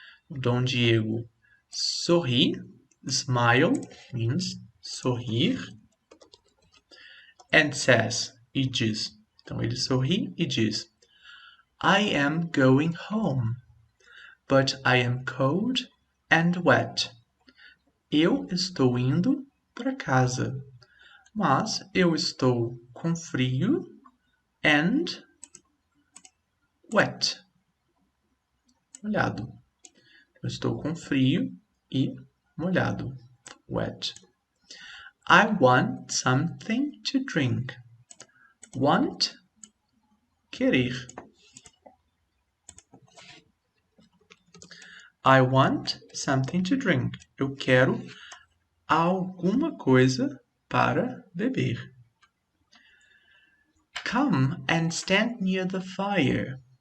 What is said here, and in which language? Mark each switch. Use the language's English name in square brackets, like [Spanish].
[Portuguese] Don Diego sorri. [English] Smile means [Portuguese] sorrir. [English] And says, [Portuguese] e diz. Então ele sorri e diz. [English] I am going home, but I am cold and wet. [Portuguese] Eu estou indo para casa, mas eu estou com frio [English] and wet. [Portuguese] Molhado. Eu estou com frio e molhado. [English] Wet. I want something to drink. Want, querer. I want something to drink. [Portuguese] Eu quero alguma coisa para beber. [English] Come and stand near the fire.